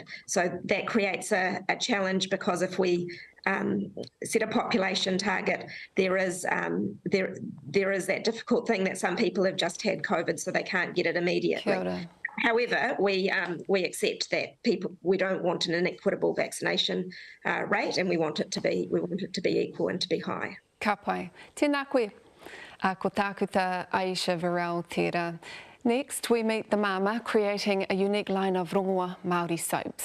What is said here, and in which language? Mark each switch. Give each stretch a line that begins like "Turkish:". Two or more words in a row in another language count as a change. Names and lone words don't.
English: So that creates a challenge, because if we set a population target, there is that difficult thing that some people have just had COVID, so they can't get it immediately. However, we accept that we don't want an inequitable vaccination rate, and we want it to be equal and to be high.
Māori: Ka pai. Tēnā koe. Ko tākuta Aisha Varel tērā.
English: Next, we meet the mama creating a unique line of
Māori: rongoa Māori
English: soaps.